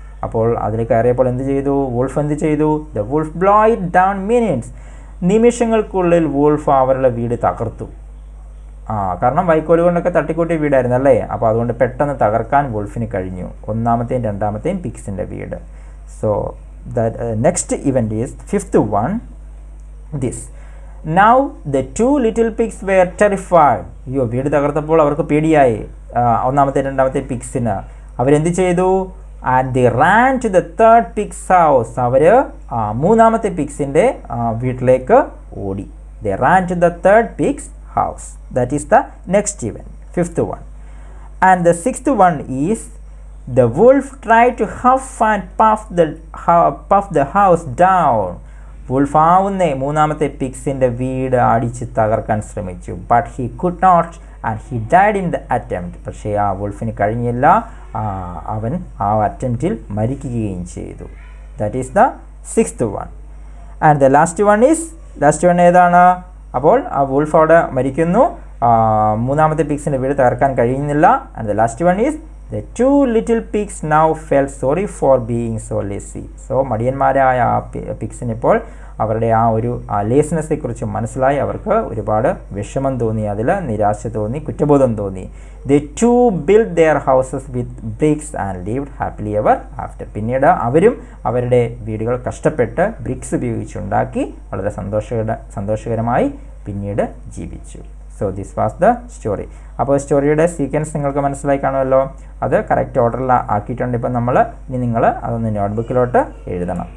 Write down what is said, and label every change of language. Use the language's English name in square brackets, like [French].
[Malayalam] അപ്പോൾ അതിൽ കയറിയപ്പോൾ എന്ത് ചെയ്തു? വൂൾഫ് എന്ത് ചെയ്തു? [English] The wolf blow it down minutes. [Malayalam] നിമിഷങ്ങൾക്കുള്ളിൽ വൂൾഫ് അവരുടെ വീട് തകർത്തു. കാരണം വൈക്കോല് കൊണ്ടൊക്കെ തട്ടിക്കൂട്ടിയ വീടായിരുന്നു, അല്ലേ? അപ്പോൾ അതുകൊണ്ട് പെട്ടെന്ന് തകർക്കാൻ വൂൾഫിന് കഴിഞ്ഞു ഒന്നാമത്തെയും രണ്ടാമത്തെയും പിഗ്സിൻ്റെ വീട്. [English] So the next event is fifth one. This. Now the two little pigs were terrified. [Malayalam] അയ്യോ, വീട് തകർത്തപ്പോൾ അവർക്ക് പേടിയായി ഒന്നാമത്തെ രണ്ടാമത്തെ പിഗ്സിന്. അവരെന്ത് ചെയ്തു? [English] And they ran to the third pig's house. [Malayalam] അവർ മൂന്നാമത്തെ പിഗ്സിൻ്റെ വീട്ടിലേക്ക് ഓടി. [English] They ran to the third pig's house. That is the next event, fifth one. And the sixth one is the wolf tried to huff and puff the house down. [Malayalam] Wolf മൂന്നാമത്തെ പിഗ്സിൻ്റെ വീട് അടിച്ച് തകർക്കാൻ ശ്രമിച്ചു. [English] But he could not and he died in the attempt. [Malayalam] പക്ഷേ ആ വൂൾഫിന് കഴിഞ്ഞില്ല, അവൻ ആ അറ്റംപ്റ്റിൽ മരിക്കുകയും ചെയ്തു. [English] That is the sixth one. And the last one [Malayalam] ഏതാണ്? അപ്പോൾ ആ വൂൾഫ് അവിടെ മരിക്കുന്നു, മൂന്നാമത്തെ പിഗ്സിൻ്റെ വീട് തകർക്കാൻ കഴിയുന്നില്ല. [English] And the last one is the two little pigs now felt sorry for being so lazy. [Malayalam] So മടിയന്മാരായ ആ പിഗ്സിന് ഇപ്പോൾ അവരുടെ ആ ഒരു ലേസിനെസ്സിനെ കുറിച്ച് മനസ്സിലായി. അവർക്ക് ഒരുപാട് വിഷമം തോന്നി, അതിൽ നിരാശ തോന്നി, കുറ്റബോധം തോന്നി. [English] They too built their houses with bricks and lived happily ever after. [Malayalam] പിന്നീട് അവരും അവരുടെ വീടുകൾ കഷ്ടപ്പെട്ട് ബ്രിക്സ് ഉപയോഗിച്ചുണ്ടാക്കി വളരെ സന്തോഷകരമായി പിന്നീട് ജീവിച്ചു. [English] So this was the story. [Malayalam] അപ്പോൾ സ്റ്റോറിയുടെ സീക്വൻസ് നിങ്ങൾക്ക് മനസ്സിലായി കാണുമല്ലോ. അത് കറക്റ്റ് ഓർഡറിൽ ആക്കിയിട്ടുണ്ട്. ഇപ്പം നിങ്ങൾ അതൊന്ന് നോട്ട്ബുക്കിലോട്ട് എഴുതണം.